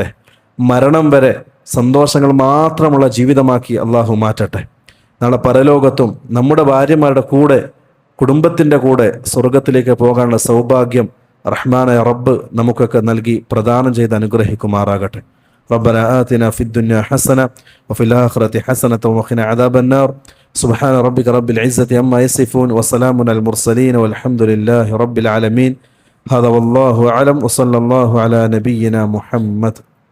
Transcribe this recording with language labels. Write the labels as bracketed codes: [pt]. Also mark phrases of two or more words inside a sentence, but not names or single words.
[ml] മരണം വരെ സന്തോഷങ്ങൾ മാത്രമുള്ള ജീവിതമാക്കി അള്ളാഹു മാറ്റട്ടെ. നാളെ പരലോകത്തും നമ്മുടെ ഭാര്യമാരുടെ കൂടെ, കുടുംബത്തിൻ്റെ കൂടെ സ്വർഗത്തിലേക്ക് പോകാനുള്ള സൗഭാഗ്യം റഹ്മാനായ റബ്ബ് നമുക്കൊക്കെ നൽകി പ്രദാനം ചെയ്ത് അനുഗ്രഹിക്കുമാറാകട്ടെ. [ar] ربنا آتنا في الدنيا حسنة وفي الآخرة حسنة وقنا عذاب النار. سبحان ربك رب العزة عما يصفون وسلام على المرسلين والحمد لله رب العالمين. هذا والله أعلم وصلى الله على نبينا محمد.